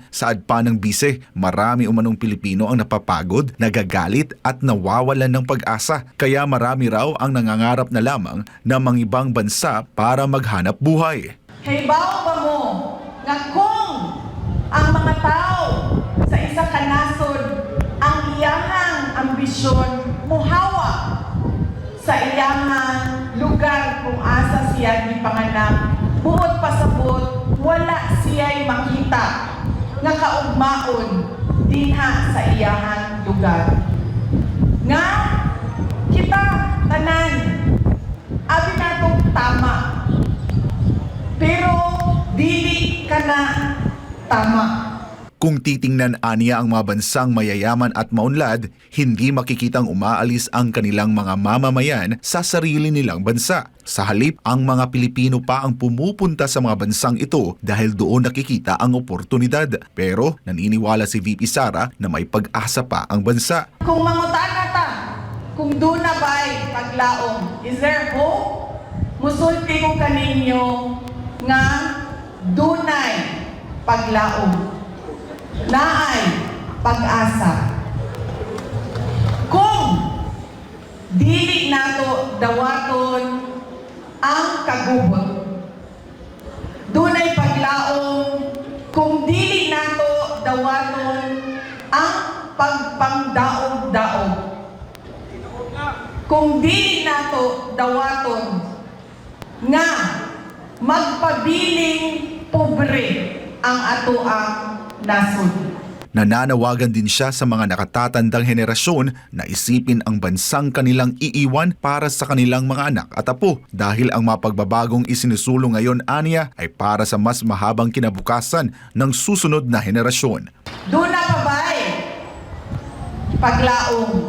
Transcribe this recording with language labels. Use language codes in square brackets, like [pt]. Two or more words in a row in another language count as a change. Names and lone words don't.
[tl] Saad pa ng bise, marami umanong Pilipino ang napapagod, nagagalit at nawawalan ng pag-asa. Kaya marami raw ang nangangarap na lamang na mangibang bansa para maghanap buhay. [ceb] Halimbawa ba mo nga kung ang mga tao sa isa ka nasod ang iyahang ambisyon muhawa sa iyahang lugar kung asa siya gipanganak, buot pasabot wala siya'y makita nga kaugmaon dinha sa iyahang lugar. Nga kita tanan abi natong tama, pero dili ka na tama. [tl] Kung titingnan aniya ang mga bansang mayayaman at maunlad, hindi makikitang umaalis ang kanilang mga mamamayan sa sarili nilang bansa. Sa halip, ang mga Pilipino pa ang pumupunta sa mga bansang ito dahil doon nakikita ang oportunidad. Pero naniniwala si VP Sara na may pag-asa pa ang bansa. [ceb] Kung mangutana ta, kung doon na ba'y paglaom, [en] is there hope? [ceb] Musulti ko kaninyo nga dunay paglaom. Naay pag-asa. Kung dili nato dawaton ang kagubot, dunay paglaom. Kung dili nato dawaton ang pagpangdaog-daog, kung dili nato dawaton nga magpabiling pobre ang atoang nasod. [tl] Nananawagan din siya sa mga nakatatandang henerasyon na isipin ang bansang kanilang iiwan para sa kanilang mga anak at apo dahil ang mga pagbabagong isinusulong ngayon aniya ay para sa mas mahabang kinabukasan ng susunod na henerasyon. [ceb] Doon na pabay paglaong.